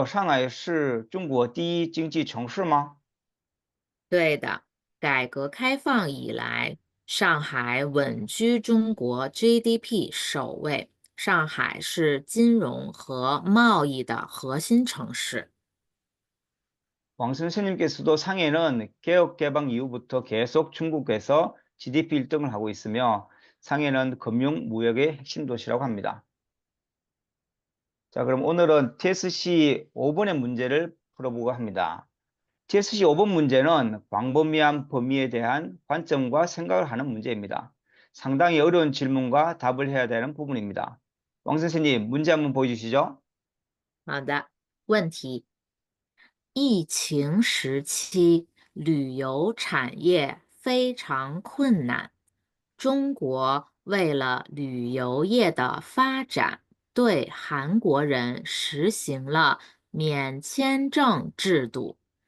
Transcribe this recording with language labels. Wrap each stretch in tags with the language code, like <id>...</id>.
<zh>老师，你也觉得上海是中国第一经济城市吗？对的，改革开放以来，上海稳居中国 GDP 首位。上海是金融和贸易的核心城市。</zh> <ko>왕 선생님께서도 상해는 개혁 개방 이후부터 계속 중국에서 GDP 1등을 하고 있으며 상해는 금융, 무역의 핵심 도시라고 합니다. 자, 그럼 오늘은 TSC 5번의 문제를 풀어보고 합니다. TSC 5번 문제는 광범위한 범위에 대한 관점과 생각을 하는 문제입니다. 상당히 어려운 질문과 답을 해야 되는 부분입니다. 왕 선생님, 문제 한번 보여주시죠.</ko> <zh>好的，问题：疫情时期，旅游产业非常困难。中国为了旅游业的发展，对韩国人实行了免签证制度。</zh>